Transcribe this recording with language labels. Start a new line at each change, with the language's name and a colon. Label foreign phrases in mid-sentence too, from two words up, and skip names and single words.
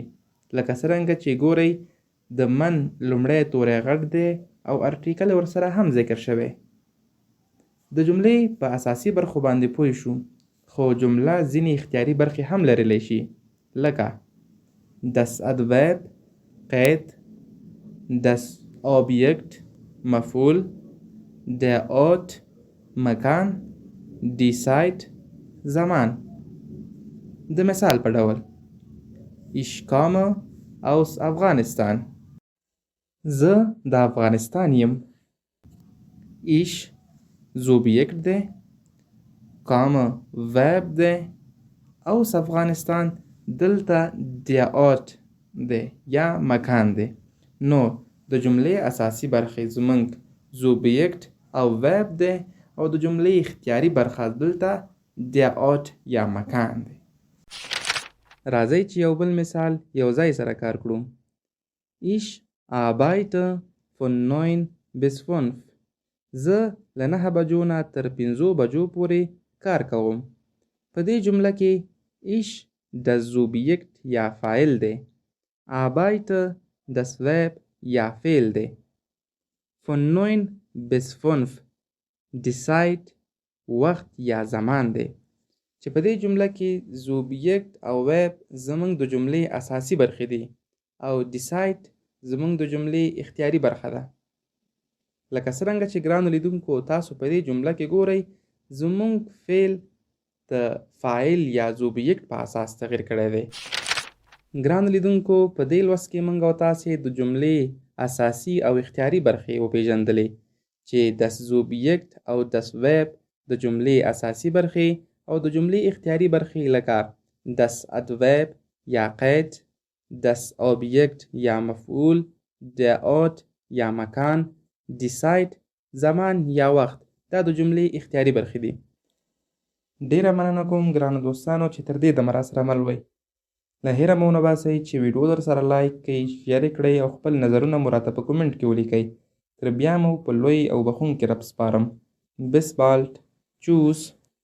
Pashto: لکه څرنګه چې ګورئ د من لومړی توری غټ دی او ارټیکل ورسره هم ذکر شوی. د جملې په اساسي برخو باندې پوه شو، خو جمله ځینې اختیاري برخې هم لرلی شي، لکه
German: das Adverb
Pashto: قید،
German: das Objekt مفعول، der Ort مکان، die Zeit زمان.
Pashto: د مثال په ډول
German: ich komme aus Afghanistan
Pashto: زه د افغانستان یم. ich زوبیکټ دی، komme verb دی،
German: aus Afghanistan
Pashto: دلته
German: der Ort
Pashto: دی یا مکان دی. نو د جملې اساسي برخې زمونږ زوبیکټ او verb دی او د جملې اختیاري برخه دلته
German: der Ort
Pashto: یا مکان دی. راځئ چې یو بل مثال یو ځای سره کار کړو.
German: ich arbeite von 9 bis 5
Pashto: زه له 9 بجو نه تر 5 بجو پورې کار کوم. په دې جمله کې
German: ich das Subjekt
Pashto: یا فاعل دی،
German: arbeite das Verb
Pashto: یا فعل دی،
German: von 9 bis 5 die Zeit
Pashto: وخت یا زمان دی. چې په دې جمله کې زوبیکټ او ویب زمونږ د جملې اساسي برخې دي او ډیسایډ زمونږ د جملې اختیاري برخه ده. لکه څرنګه چې ګرانو لیدونکو تاسو په دې جمله کې ګورئ زمونږ فعل د فاعل یا زوبیکټ په اساس تغییر کړی دی. ګرانو لیدونکو، په دې لوست کې موږ او تاسې د جملې اساسي او اختیاري برخې وپېژندلې چې
German: das Subjekt
Pashto: او
German: das Verb
Pashto: د جملې اساسي برخې او د جملې اختیاري برخې لکه
German: das Adverb
Pashto: یا قید،
German: das Objekt
Pashto: یا مفعول،
German: der Ort
Pashto: یا مکان،
German: die Zeit
Pashto: زمان یا وخت. دا د جملې اختیاري برخې دي. ډیره مننه کوم ګرانو دوستانو چې تر دې دمه راسره مل وئ. له هیره مو ونه باسئ چې ویډیو در سره لایک کړئ، شیر یې کړئ او خپل نظرونه مو راته په کومنټ کې ولیکئ. تر بیا مو په لوی او بخښونکي رب سپارم.
German: bis bald. Tschüss.